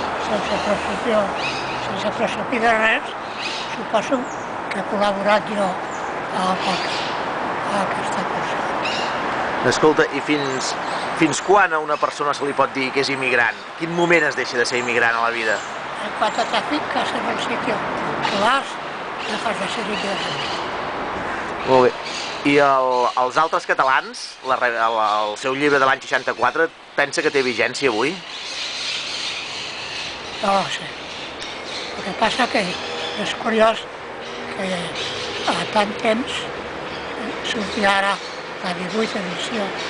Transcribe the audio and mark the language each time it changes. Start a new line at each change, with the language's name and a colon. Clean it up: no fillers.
Catalan: Sense presumir de res, suposo que he col·laborat jo a aquesta cosa. Escolta, i fins quan a una persona se li pot dir que és immigrant? Quin moment es deixa de ser immigrant a la vida?
Spanish: Cuando te fincas en el sitio que vas, dejas de ser immigrant.
Catalan: Molt bé. I els altres catalans, el seu llibre de l'any 64, pensa que té vigència avui?
Spanish: No lo sé. Lo que pasa
Catalan: que és curiós que a tant temps sortia ara la 18a edició.